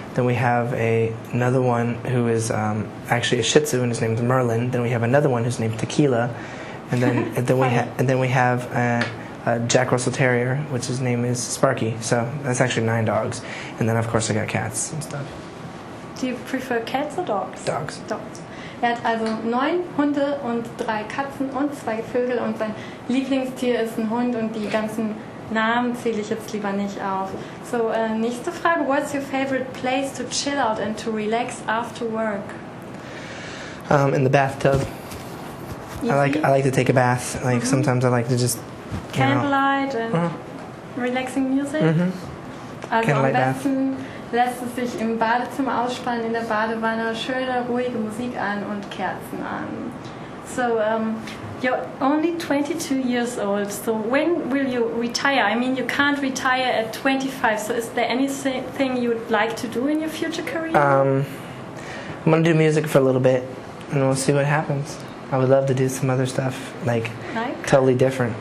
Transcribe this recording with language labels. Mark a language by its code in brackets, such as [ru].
[en] Then we have another one who is actually a Shih Tzu, and his name's Merlin. Then we have another one whose name's Tequila, and then we have a Jack Russell Terrier, which his name is Sparky. So that's actually 9 dogs, and then of course I got cats and stuff. Do you prefer cats or dogs? Dogs. [de] Er hat also 9 Hunde und 3 Katzen und 2 Vögel und sein Lieblingstier ist ein Hund und die ganzen Namen zähle ich jetzt lieber nicht auf. So, nächste Frage. [en] What's your favorite place to chill out and to relax after work? In the bathtub. Easy? I like to take a bath. Like sometimes I like to just Candlelight and relaxing music. [de] Also [en] Candlelight [de] am besten lässt es sich im Badezimmer ausspannen, in der Badewanne, schöne, ruhige Musik an und Kerzen an. [en] So, you're only 22 years old, so when will you retire? I mean, you can't retire at 25, so is there anything you would like to do in your future career? I'm going to do music for a little bit, and we'll see what happens. I would love to do some other stuff, like? Totally different.